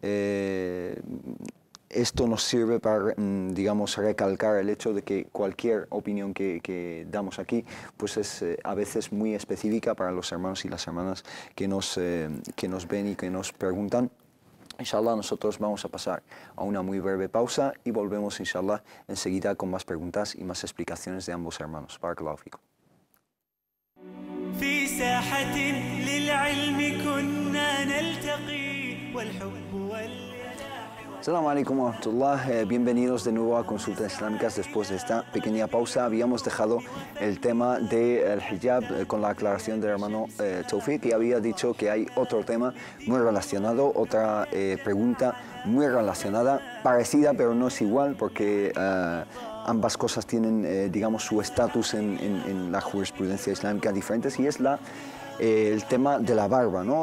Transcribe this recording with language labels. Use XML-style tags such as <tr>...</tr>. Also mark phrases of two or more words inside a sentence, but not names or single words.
<es>Esto nos sirve para, digamos, recalcar el hecho de que cualquier opinión que damos aquí pues es a veces muy específica para los hermanos y las hermanas que nos ven y que nos preguntan. Inshallah, nosotros vamos a pasar a una muy breve pausa y volvemos, inshallah, enseguida con más preguntas y más explicaciones de ambos hermanos.</es> <ar>بارك الله فيكم. في ساحة للعلم كنا نلتقي والحب السلام عليكم ورحمة الله,</ar> <es>bienvenidos de nuevo a Consultas Islámicas. Después de esta pequeña pausa habíamos dejado el tema del hijab con la aclaración del hermano Tawfiq, y había dicho que hay otro tema muy relacionado, otra pregunta muy relacionada, parecida pero no es igual, porque ambas cosas tienen, digamos, su estatus en la jurisprudencia islámica diferentes, y es el tema de la barba, ¿no?</es>